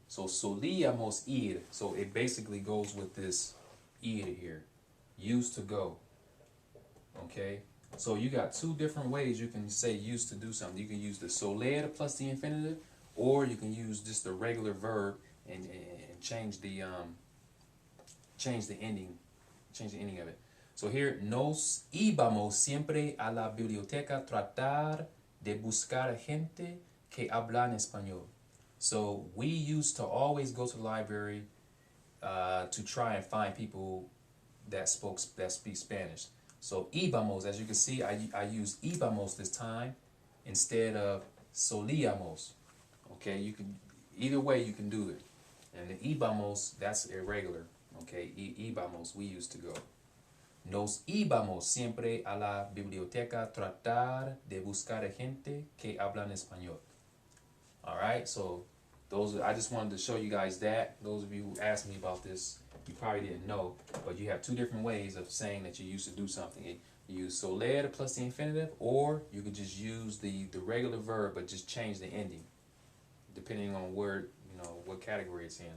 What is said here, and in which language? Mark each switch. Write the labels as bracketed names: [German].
[English] So solíamos ir. So it basically goes with this ir here. Used to go. Okay. So you got two different ways you can say used to do something. You can use the soler plus the infinitive, or you can use just the regular verb and change the ending of it. [Spanish] So here, nos íbamos siempre a la biblioteca tratar de buscar gente que hablan español. [English] So we used to always go to the library to try and find people that speak Spanish. So íbamos, as you can see, I use íbamos this time instead of solíamos. Okay, you can, either way you can do it. And the íbamos, that's irregular. Okay, íbamos, we used to go. [Spanish] Nos íbamos siempre a la biblioteca tratar de buscar gente que hablan español. [English] All right, so I just wanted to show you guys that. Those of you who asked me about this, you probably didn't know, but you have two different ways of saying that you used to do something. You use soler plus the infinitive, or you could just use the regular verb but just change the ending, depending on where, you know, what category it's in.